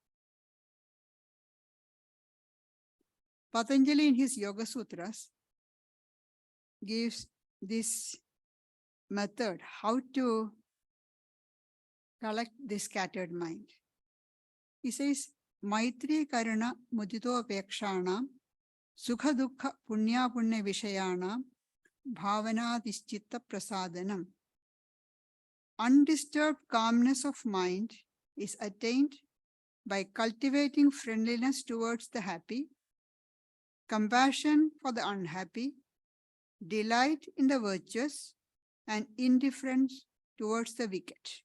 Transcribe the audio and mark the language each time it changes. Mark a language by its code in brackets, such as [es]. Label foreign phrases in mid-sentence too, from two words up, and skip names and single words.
[en] Patanjali in his Yoga Sutras gives this method how to collect this scattered mind. He says, [sa] मैत्री करुणा मुदितो पेक्षणं सुख दुःख पुण्य पुण्य विषयाणां भावना दिश्चित्त प्रसादनम्. [en] Undisturbed calmness of mind is attained by cultivating friendliness towards the happy, compassion for the unhappy, delight in the virtuous, and indifference towards the wicked.